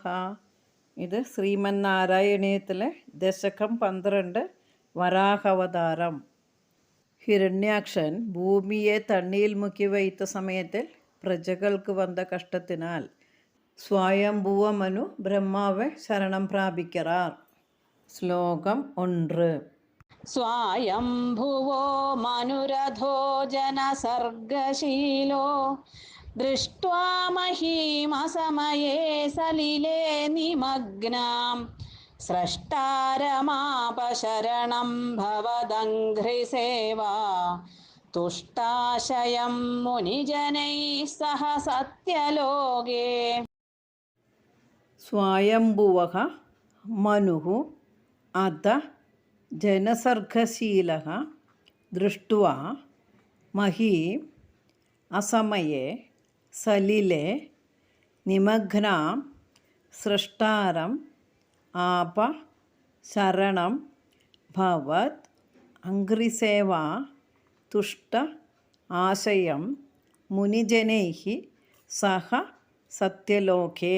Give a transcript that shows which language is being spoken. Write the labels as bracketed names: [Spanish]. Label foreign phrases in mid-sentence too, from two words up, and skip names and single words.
[Malayalam] ഇത് ശ്രീമന്നാരായണീയത്തിലെ ദശകം 12 വരാഹവതാരം. [Tamil] ஹிரண்யாக்ஷன் பூமியை தண்ணியில் முக்கி வைத்த சமயத்தில் பிரஜைகளுக்கு வந்த கஷ்டத்தினால் ஸ்வயம்புவ மனு பிரம்மாவை சரணம் பிராபிக்கிறார். ശ്ലോകം 1. [Sanskrit] स्वायम्भुवो मनुरथो जनसर्गशीलो दृष्ट्वा महीमसमये सलिले निमग्नां स्रष्टारमापशरणं भवदङ्घ्रिसेवा तुष्टाशयं मुनिजनैः सह सत्यलोके. സ്വയംഭുവഃ മനുഃ അത ജനസർഗശീലഃ ദൃഷ്ട്വാ മഹീം അസമയേ സലിലെ നിമഗ്നാം സ്രഷ്ടാരം ആപ ശരണം ഭവത് അംഘ്രിസേവാ തുഷ്ട ആശയം മുനിജനൈഃ സഹ സത്യലോകേ.